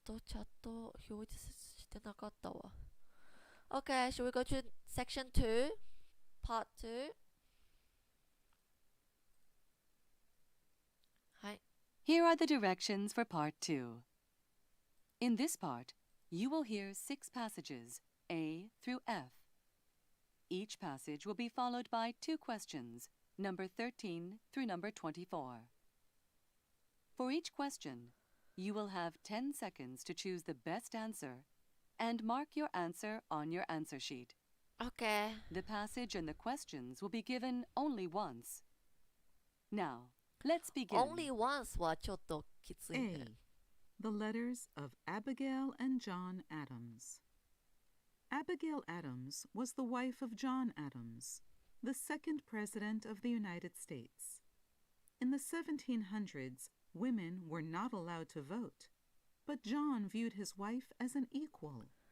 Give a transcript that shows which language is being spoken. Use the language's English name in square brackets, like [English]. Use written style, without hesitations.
[Japanese] チャット表示してなかったわ。 [English] Okay, should we go to section 2? Part 2? [Japanese] はい。 [English] Here are the directions for Part 2. In this part, you will hear 6 passages, A through F. Each passage will be followed by 2 questions, number 13 through number 24. For each question, you will have 10 seconds to choose the best answer and mark your answer on your answer sheet. Okay. The passage and the questions will be given only once. Now, let's begin. [Japanese] Only once はちょっときついね。 [English] A. The letters of Abigail and John Adams. Abigail Adams was the wife of John Adams, the second president of the United States. In the 1700s, women were not allowed to vote, but John viewed his wife as an equal.